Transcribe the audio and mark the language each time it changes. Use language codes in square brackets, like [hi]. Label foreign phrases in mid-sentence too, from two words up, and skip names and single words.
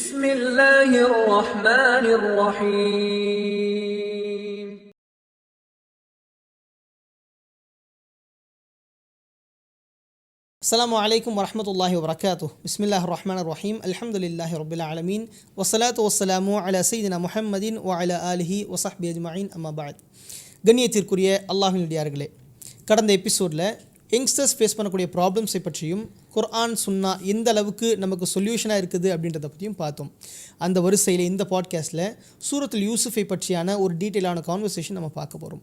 [ar] بسم الله الرحمن الرحيم. السلام عليكم ورحمة الله وبركاته. بسم الله الرحمن الرحيم. الحمد لله رب العالمين والصلاة والسلام على سيدنا محمد وعلى آله وصحبه أجمعين. أما بعد. [ta] கண்ணியத்திற்குரிய அல்லாஹ்வின் அடியார்களே, கடந்த எபிசோடில் [en] youngsters face [ta] பண்ணக்கூடிய ப்ராப்ளம்ஸை பற்றியும் குர்ஆன் சுன்னா எந்த அளவுக்கு நமக்கு சொல்யூஷனாக இருக்குது அப்படின்றத பற்றியும் பார்த்தோம். அந்த வரிசையில் இந்த பாட்காஸ்ட்டில் சூரத்துல் யூசுஃபை பற்றியான ஒரு [en] detailed conversation [ta] நம்ம பார்க்க போகிறோம்.